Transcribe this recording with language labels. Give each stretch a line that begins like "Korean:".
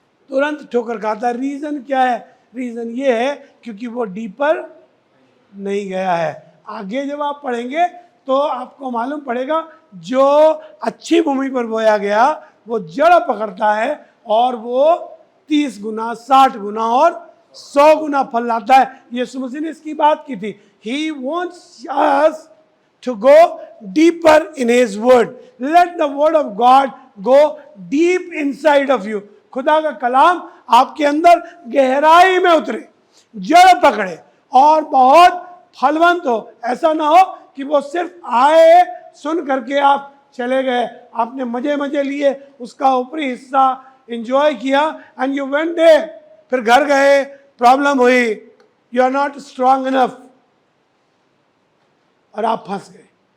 Hindi: तुरंत ठोकर खाता है। रीजन क्या है? रीजन ये है क्योंकि वो डीपर नहीं गया है। आगे जब आप पढ़ेंगे तो आपको मालूम पड़ेगा, जो अच्छी भूमि पर बोया गया वो जड़ पकड़ता है और वो 30 गुना, 60 गुना और 100 गुना फल लाता है। यीशु मसीह ने इसकी बात की थी।
English: He wants us to go deeper in His word. Let the word of God go deep inside of you.
Hindi: खुदा का कलाम आपके अंदर गहराई में उतरे, जड़ पकड़े और बहुत फलवंत हो। ऐसा ना हो कि वो सिर्फ आए, सुन करके आप चले गए, आपने मजे मजे लिए, उसका ऊपरी हिस्सा एंजॉय किया
English: and you went there,
Hindi: फिर घर गए, प्रॉब्लम हुई,
English: you are not strong enough
Hindi: और आप फंस गए।